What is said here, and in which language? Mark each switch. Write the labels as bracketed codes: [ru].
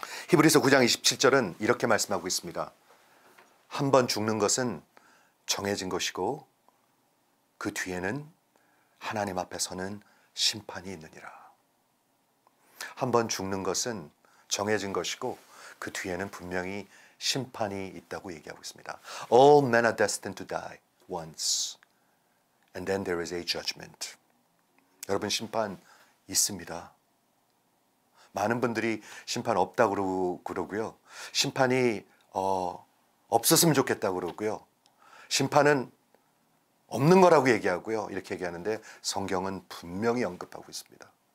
[ko] 히브리서 9장 27절은 이렇게 말씀하고 있습니다. 한 번 죽는 것은 정해진 것이고 그 뒤에는 하나님 앞에 서는 심판이 있느니라. 한 번 죽는 것은 정해진 것이고 그 뒤에는 분명히 심판이 있다고 얘기하고 있습니다. [en] All men are destined to die once. And then there is a judgment. [ko] 여러분, 심판 있습니다. 많은 분들이 심판 없다고 그러고요. 심판이 없었으면 좋겠다고 그러고요. 심판은 없는 거라고 얘기하고요. 이렇게 얘기하는데 성경은 분명히 언급하고 있습니다.